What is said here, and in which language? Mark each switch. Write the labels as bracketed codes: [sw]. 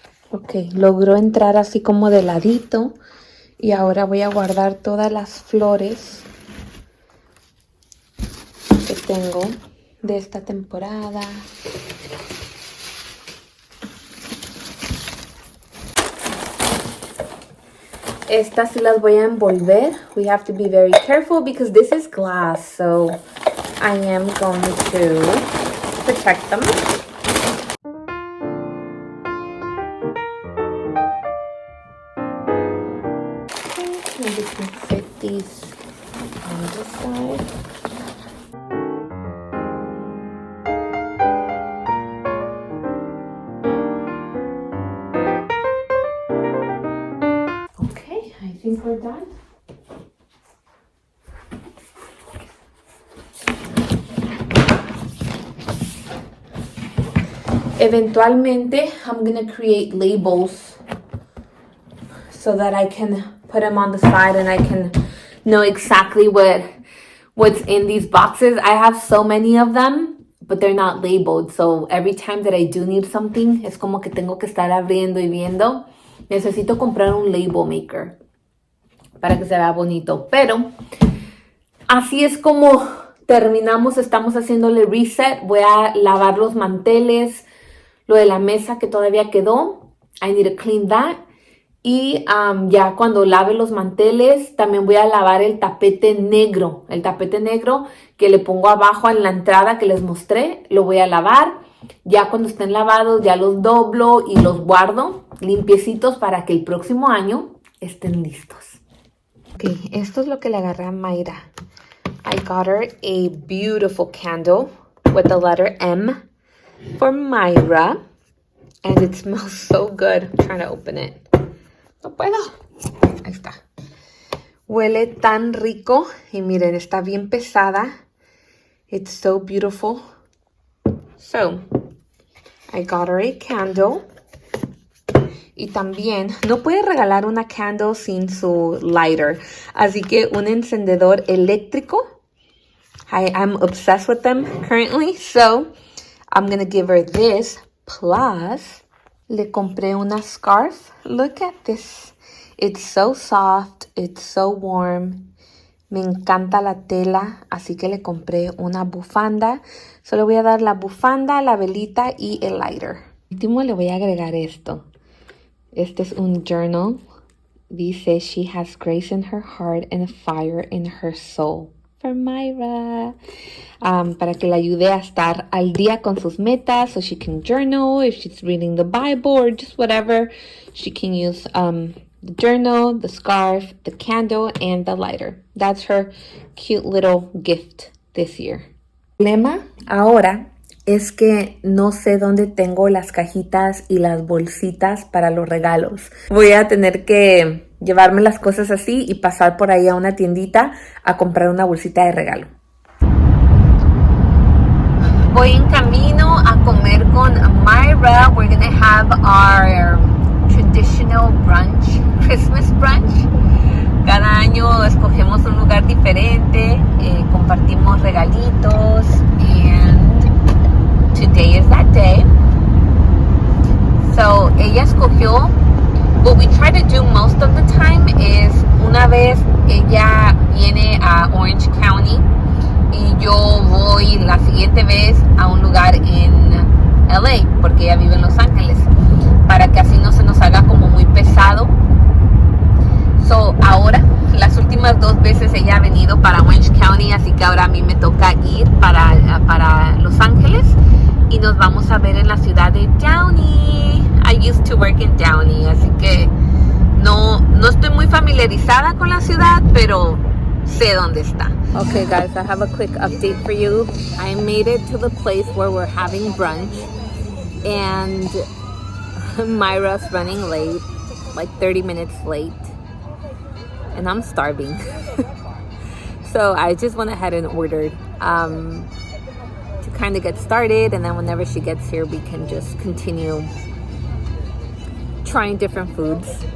[es] Ok, logró entrar así como de ladito. Y ahora voy a guardar todas las flores que tengo de esta temporada. Estas sí las voy a envolver. [en] We have to be very careful because this is glass, so I am going to protect them. Okay, maybe we can fit these on this side. I think we're done. Eventualmente, I'm gonna create labels so that I can put them on the side and I can know exactly what's in these boxes. I have so many of them, but they're not labeled. So every time that I do need something, [es] es como que tengo que estar abriendo y viendo. Necesito comprar un label maker para que se vea bonito, pero así es como terminamos. Estamos haciéndole reset. Voy a lavar los manteles, lo de la mesa que todavía quedó. I need to clean that. Y ya cuando lave los manteles, también voy a lavar el tapete negro. El tapete negro que le pongo abajo en la entrada que les mostré, lo voy a lavar. Ya cuando estén lavados, ya los doblo y los guardo limpiecitos para que el próximo año estén listos. Ok, esto es lo que le agarré a Mayra. [en] I got her a beautiful candle with the letter M for Mayra. And it smells so good. I'm trying to open it. No puedo. Ahí está. [es] Huele tan rico. Y miren, está bien pesada. It's so beautiful. So, I got her a candle. Y también no puede regalar una candle sin su lighter. Así que un encendedor eléctrico. [en] I'm obsessed with them currently. So, I'm going to give her this. [es] Plus, le compré una scarf. [en] Look at this. It's so soft. It's so warm. [es] Me encanta la tela. Así que le compré una bufanda. Solo voy a dar la bufanda, la velita y el lighter. Último le voy a agregar esto. Este es un journal. [en] Dice, she has grace in her heart and fire in her soul. For Mayra. [es] Para que le ayude a estar al día con sus metas. [en] So she can journal if she's reading the Bible or just whatever. She can use the journal, the scarf, the candle, and the lighter. That's her cute little gift this year. [es] El problema ahora es que no sé dónde tengo las cajitas y las bolsitas para los regalos. Voy a tener que llevarme las cosas así y pasar por ahí a una tiendita a comprar una bolsita de regalo. Voy en camino a comer con Mayra. [en] We're gonna have our traditional brunch, Christmas brunch. [es] Cada año escogemos un lugar diferente, compartimos regalitos, and today is that day. So, ella escogió, what we try to do most of the time is, una vez ella viene a Orange County y yo voy la siguiente vez a un lugar en LA, porque ella vive en Los Ángeles, para que así no se nos haga como muy pesado. So, ahora, las últimas 2 veces ella ha venido para Orange County, así que ahora a mí me toca ir para Los Ángeles y nos vamos a ver en la ciudad de Downey. I used to work in Downey, así que no estoy muy familiarizada con la ciudad, pero sé dónde está. [en] Okay guys, I have a quick update for you. I made it to the place where we're having brunch and Myra's running late, like 30 minutes late. And I'm starving. So I just went ahead and ordered to kind of get started, and then whenever she gets here we can just continue trying different foods.